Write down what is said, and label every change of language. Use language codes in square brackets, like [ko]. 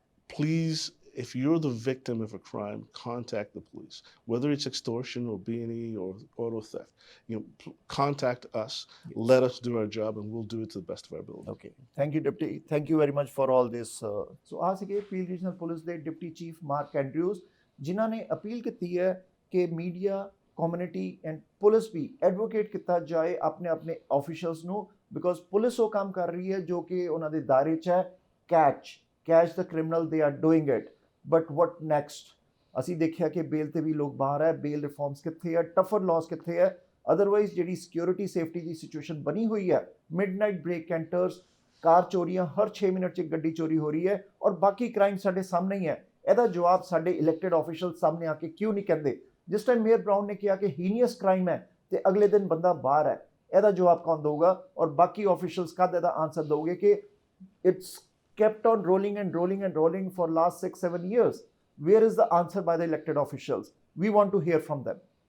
[en] Please, if you're the victim of a crime, contact the police. Whether it's extortion or B&E or auto theft, you know, contact us. Yes. Let us do our job, and we'll do it to the best of our ability. Okay, thank you, Deputy. Thank you very much for all this. [pa] So ਆ ਸੀਗੇ peel regional police ਦੇ deputy chief mark Andrews, ਜਿਨ੍ਹਾਂ ਨੇ appeal ਕੀਤੀ ਹੈ ਕਿ media, community and police we advocate ਕੀਤਾ ਜਾਏ ਆਪਣੇ ਆਪਣੇ ਆਫੀਸ਼ੀਅਲਸ ਨੂੰ, ਬਿਕੋਜ਼ ਪੁਲਿਸ ਉਹ ਕੰਮ ਕਰ ਰਹੀ ਹੈ ਜੋ ਕਿ ਉਹਨਾਂ ਦੇ ਦਾਇਰੇ 'ਚ ਹੈ। [en] Catch the criminal, they are doing it, but what next? [pa] ਅਸੀਂ ਦੇਖਿਆ ਕਿ ਬੇਲ ਤੇ ਵੀ ਲੋਕ ਬਾਹਰ ਹੈ। ਬੇਲ ਰਿਫਾਰਮਸ ਕਿੱਥੇ ਹੈ? ਟਫਰ ਲਾਸ ਕਿੱਥੇ ਹੈ? ਅਦਰਵਾਈਜ਼ ਜਿਹੜੀ ਸਿਕਿਉਰਿਟੀ ਸੇਫਟੀ ਦੀ ਸਿਚੁਏਸ਼ਨ ਬਣੀ ਹੋਈ ਹੈ, ਮਿਡਨਾਈਟ ਬ੍ਰੇਕ ਐਂਟਰਸ, ਕਾਰ ਚੋਰੀਆਂ, ਹਰ 6 ਮਿੰਟ 'ਚ ਇੱਕ ਗੱਡੀ ਚੋਰੀ ਹੋ ਰਹੀ ਹੈ, ਔਰ ਬਾਕੀ ਕ੍ਰਾਈਮ ਸਾਡੇ ਸਾਹਮਣੇ ਹੀ ਹੈ। ਇਹਦਾ ਜਵਾਬ ਸਾਡੇ ਇਲੈਕਟਿਡ ਆਫੀਸ਼ੀਅਲ ਸਾਹਮਣੇ ਆ ਕੇ ਕਿਉਂ ਨਹੀਂ ਕਹਿੰਦੇ? ਜਿਸ ਟਾਈਮ ਮੇਅਰ ਬਰਾਊਨ ਨੇ ਕਿਹਾ ਕਿ ਹੀਨੀਅਸ ਕ੍ਰਾਈਮ ਹੈ ਤੇ ਅਗਲੇ ਦਿਨ ਬੰਦਾ ਬਾਹਰ ਹੈ, ਇਹਦਾ ਜਵਾਬ ਕੌਣ ਦਊਗਾ? ਔਰ ਬਾਕੀ ਆਫੀਸ਼ੀਅਲਸ ਕਦ ਇਹਦਾ ਆਨਸਰ ਦਊਗੇ ਕਿ [en] It's kept on rolling and rolling and rolling for last 6-7 years? Where is the answer by the elected officials? We want to hear from them.